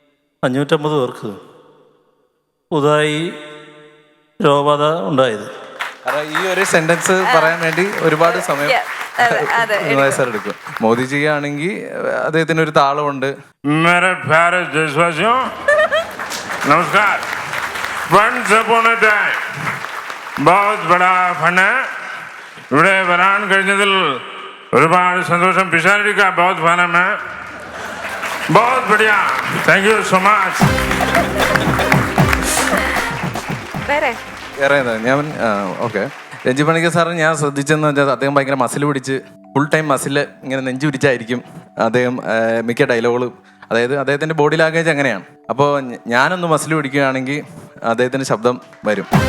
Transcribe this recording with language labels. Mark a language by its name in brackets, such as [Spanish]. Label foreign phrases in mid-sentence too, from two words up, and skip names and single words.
[Malayalam] 43,550 പേർക്ക് പുതുതായി രോഗബാധ ഉണ്ടായത്. കാരണം ഈ ഒരു സെന്റൻസ് പറയാൻ വേണ്ടി ഒരുപാട് സമയം Yeah, അതെ, വിനോദ് സാർ എടുക്കും. മോദിജി ആണെങ്കിൽ അദ്ദേഹത്തിന് ഒരു താളമുണ്ട്. [Hindi] मेरे प्यारे देशवासियों नमस्कार [English] once upon a time [Hindi] बहुत बड़ा फन है [Malayalam] ഇവിടെ വരാൻ കഴിഞ്ഞതിൽ ഒരുപാട് സന്തോഷം പിഷാരടിക്ക [Hindi] बहुत फन है मैं बहुत बढ़िया [English] thank you so much [Malayalam] വേറെ വേറെ എന്താ ഞാൻ ഓക്കെ രഞ്ജി പണിക്കർ സാറ് ഞാൻ ശ്രദ്ധിച്ചെന്ന് വെച്ചാൽ അദ്ദേഹം ഭയങ്കര മസിൽ പിടിച്ച് [English] full time [Malayalam] മസിൽ ഇങ്ങനെ നെഞ്ചു പിടിച്ചായിരിക്കും അദ്ദേഹം മിക്ക ഡയലോഗുകളും. അതായത് അദ്ദേഹത്തിൻ്റെ [English] body language [Malayalam] അങ്ങനെയാണ്. അപ്പോൾ ഞാനൊന്ന് മസിൽ പിടിക്കുകയാണെങ്കിൽ അദ്ദേഹത്തിൻ്റെ ശബ്ദം വരും.